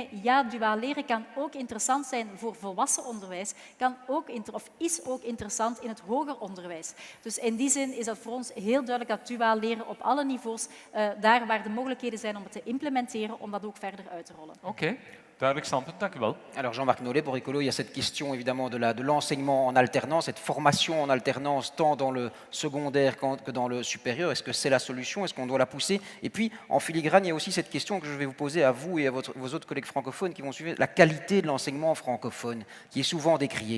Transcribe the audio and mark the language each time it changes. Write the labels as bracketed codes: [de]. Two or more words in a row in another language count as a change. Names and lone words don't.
[nl] Ja, duaal leren kan ook interessant zijn voor volwassen onderwijs. Is ook interessant in het hoger onderwijs. Dus in die zin is dat voor ons heel duidelijk dat duaal leren op alle niveaus, daar waar de mogelijkheden zijn om het te implementeren, om dat ook verder uit te rollen. Oké, duidelijk standpunt, dank u wel. [fr] Alors Jean-Marc Nollet, pour Ecolo, il y a cette question évidemment de l'enseignement en alternance, cette formation en alternance tant dans le secondaire que dans le supérieur. Est-ce que c'est la solution? Est-ce qu'on doit la pousser? Et puis, en filigrane, il y a aussi cette question que je vais vous poser à vous et à vos autres collègues francophones qui vont suivre, la qualité de l'enseignement francophone, qui est souvent décriée.